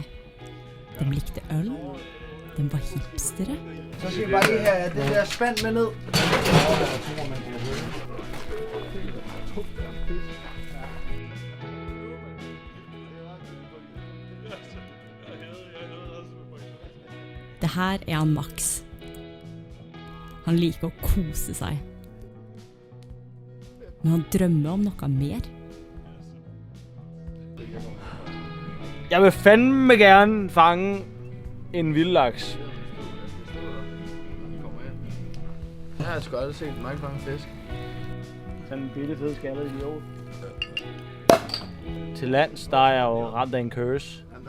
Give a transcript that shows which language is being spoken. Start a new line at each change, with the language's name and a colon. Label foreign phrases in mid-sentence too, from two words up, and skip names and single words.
Norwegian: De likte øl, de var hipstere.
Danish: Så skal vi bare lige have det der spand med ned.
Norwegian: Det her er han Max. Han liker å kose seg. Men han drømmer om noe mer.
Danish: Jeg vil fandme gerne fange en vildlaks. Jeg har sgu aldrig set mange fange fisk. Sådan en bitte fed skaldet idiot. Til lands, der er jeg jo ramt af en curse.